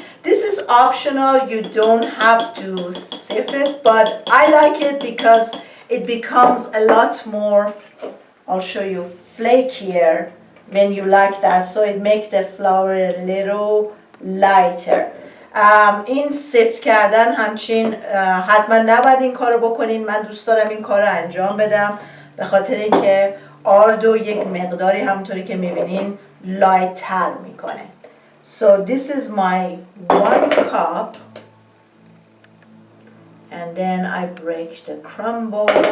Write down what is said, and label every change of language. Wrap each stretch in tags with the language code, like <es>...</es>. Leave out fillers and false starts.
<en>This is optional, you don't have to sift it, but I like it because it becomes a lot more, I'll show you, flakier when you like that, so it makes the flour a little lighter.</en> <fa>این سفت کردن همچین حتما نباید این کارو بکنین. من دوست دارم این کارو انجام بدم به خاطر اینکه آردو یک مقداری همونطوری که میبینین لایت‌تر میکنه.</fa> <en>So this is my 1 cup, and then I break the crumble.</en>